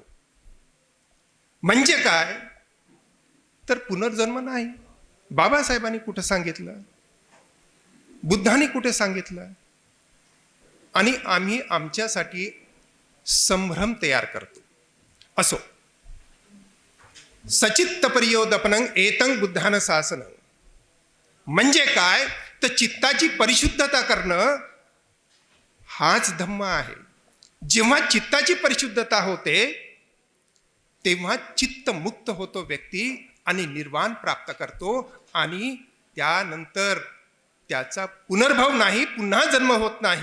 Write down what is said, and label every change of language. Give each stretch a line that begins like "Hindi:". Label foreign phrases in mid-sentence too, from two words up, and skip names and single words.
Marathi: म्हणजे काय तर पुनर्जन्म नाही. बाबासाहेबांनी कुठं सांगितलं, बुद्धाने कुठे सांगितलं, आणि आम्ही आमच्यासाठी संभ्रम तयार करतो. असो,
Pali: सचित्तपर्योदपनं एतं बुद्धानं शासनं
Marathi: म्हणजे काय तर चित्ताची परिशुद्धता करणं हाच धम्म आहे. जेव्हा चित्ताची परिशुद्धता होते तेव्हा चित्त मुक्त होतो व्यक्ती आणि निर्वाण प्राप्त करतो आणि त्यानंतर त्याचा पुनर्भव नाही, पुन्हा जन्म होत नाही.